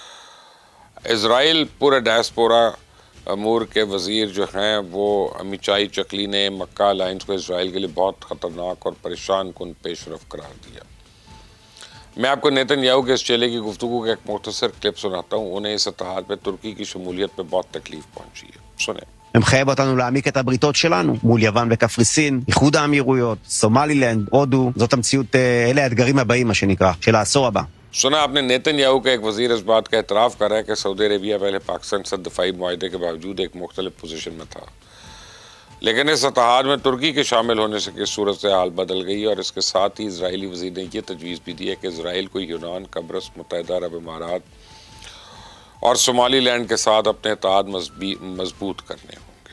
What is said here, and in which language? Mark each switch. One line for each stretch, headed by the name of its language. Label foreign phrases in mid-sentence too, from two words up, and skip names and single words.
Urdu: اسرائیل پورے ڈائسپورا امور کے وزیر جو ہیں وہ امیچائی چکلی نے مکہ الائنس کو اسرائیل کے لیے بہت خطرناک اور پریشان کن پیش رفت قرار دیا۔ میں آپ کو نیتن یاہو کے اس چیلے کی گفتگو کا ایک مختصر کلپ سناتا ہوں۔ انہیں اس اتحاد میں ترکی کی شمولیت پہ بہت تکلیف پہنچی ہے، سنیں۔
Hebrew: מחייב אותנו להעמיק את הבריתות שלנו מול יוון וקפריסין, איחוד האמירויות, סומלילנד, הודו. זאת המציאות, אלה האתגרים הבאים, מה שנקרא, של העשור הבא.
Urdu: سنا آپ نے نیتن یاہو کا ایک وزیر اس بات کا اعتراف کرا ہے کہ سعودی عربیہ پہلے پاکستان سے دفاعی معاہدے کے باوجود ایک مختلف پوزیشن میں تھا، لیکن اس اتحاد میں ترکی کے شامل ہونے سے کی صورتحال بدل گئی، اور اس کے ساتھ ہی اسرائیلی وزیر نے یہ تجویز بھی دی ہے کہ اسرائیل کو یونان، قبرص، متحدہ عرب امارات اور صومالی لینڈ کے ساتھ اپنے اتحاد مضبوط کرنے ہوں گے۔